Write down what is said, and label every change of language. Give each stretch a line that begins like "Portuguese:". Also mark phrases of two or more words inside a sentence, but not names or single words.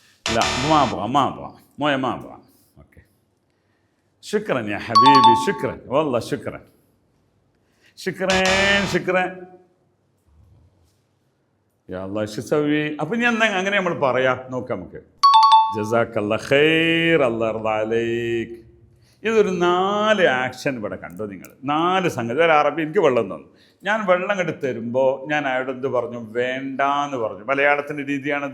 Arabic: لا ما ابغى مويه ما ابغى. اوكي شكرا يا حبيبي شكرا والله شكرا شكرا يا الله شو اسوي.
Malayalam: അപ്പം ഞാൻ അങ്ങനെ നമ്മൾ പറയാ നോക്കാം നമുക്ക്.
Arabic: جزاك الله خير الله يرضى عليك.
Malayalam: ഇതൊരു 4 ആക്ഷൻ ഇവിടെ കണ്ടോ നിങ്ങൾ. 4 സംഗതി. ഒരു അറബി എനിക്ക് വെള്ളം തന്നു. ഞാൻ വെള്ളം എടുത്ത് തരുമ്പോൾ ഞാൻ അയാളോട് എന്ത് പറഞ്ഞു? വേണ്ടാന്ന് പറഞ്ഞു. മലയാളത്തിൻ്റെ രീതിയാണത്.